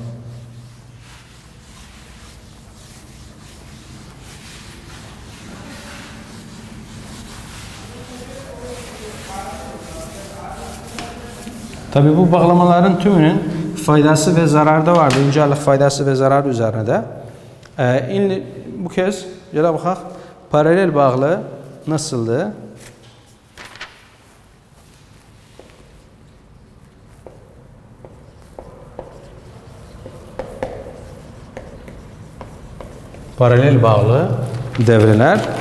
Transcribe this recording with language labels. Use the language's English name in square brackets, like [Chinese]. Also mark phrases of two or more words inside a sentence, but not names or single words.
[Turkish] Tabii bu bağlamaların tümünün faydası ve zararı da vardı. İncellik faydası ve zararı üzerine de. Bu kez [Azerbaijani] gələ baxaq [Turkish] paralel bağlı nasıldır? Paralel bağlı devreler.